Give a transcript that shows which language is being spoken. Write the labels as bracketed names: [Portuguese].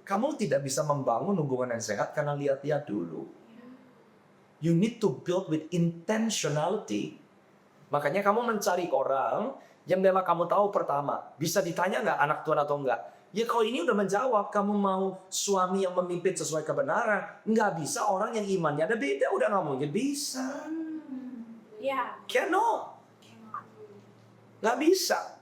[Indonesian] Kamu tidak bisa membangun hubungan yang sehat karena lihat-lihat dulu. [English] You need to build with intentionality. [Indonesian] Makanya kamu mencari orang yang memang kamu tahu pertama, bisa ditanya nggak anak Tuhan atau enggak. Ya kalau ini udah menjawab, kamu mau suami yang memimpin sesuai kebenaran, nggak bisa orang yang imannya ada beda, udah nggak mungkin bisa. [English] Cannot. [Indonesian] Nggak bisa.